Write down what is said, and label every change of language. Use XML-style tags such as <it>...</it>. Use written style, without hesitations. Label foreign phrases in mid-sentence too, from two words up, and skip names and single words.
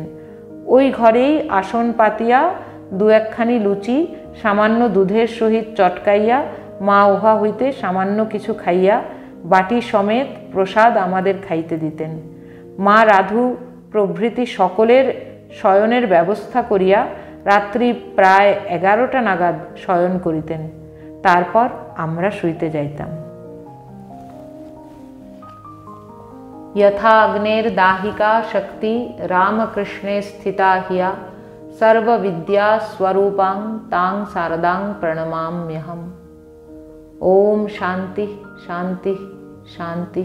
<bn>ওই ঘরেই আসন পাতিয়া 2-1খানি লুচি সামান্য দুধের সহিত চটকাইয়া মা উহা হইতে সামান্য কিছু খাইয়া বাটি সমেত প্রসাদ আমাদের খাইতে দিতেন। মা রাধু প্রভৃতি সকলের শয়নের ব্যবস্থা করিয়া রাত্রি প্রায় 11টা নাগাদ শয়ন করিতেন। তারপর আমরা শুইতে যাইতাম।</bn> <sa>यथा अग्नेर्दाहिका शक्ति रामकृष्णे स्थिता हिया सर्वविद्या स्वरूपां तां शारदां प्रणमाम्यहम्। ओम शांति शांति शांति।</sa>